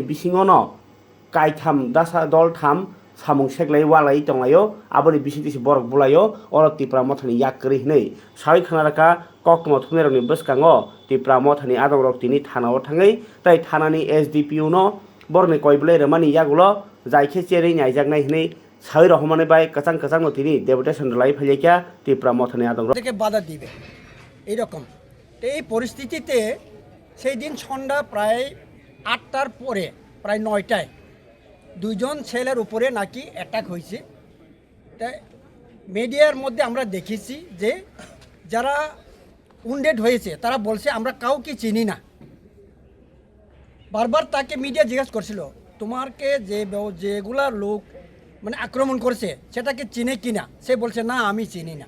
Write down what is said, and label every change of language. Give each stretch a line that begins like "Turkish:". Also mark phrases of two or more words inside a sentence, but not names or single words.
Kok Borok: bisingono kaitham dasa dol tham samung seglai walai tonglayo aboni bisintisi borok bulayo oro tipramothani yakri nei sai khanaraka kokmo thuneroni bwskango tipramothani adogrok tini thanao thangai tai thanani SDPU no borni koiblai remani yagulo jaikhe cherei naijaknai nei sai রহমানে বাই কাচাং নো তিনি ডেপুটেশন লাই ফেলেকা তিপ্রামথনে আদগ্র
Bangla: থেকে বাধা দিবে এইরকম তো এই পরিস্থিতিতে সেই দিন সন্ধ্যা প্রায় 8টার পরে প্রায় 9টায় দুইজন ছেলের উপরে নাকি অ্যাটাক হয়েছে তাই মিডিয়ার মধ্যে আমরা দেখেছি যে যারা উন্ডেড হয়েছে তারা বলছে আমরা কাউকে চিনি না বারবার তাকে মিডিয়া জিজ্ঞাসা করছিল তোমাকে যেগুলা লোক মানে আক্রমণ করেছে সেটাকে চিনে কিনা, সে বলছে না আমি চিনি না।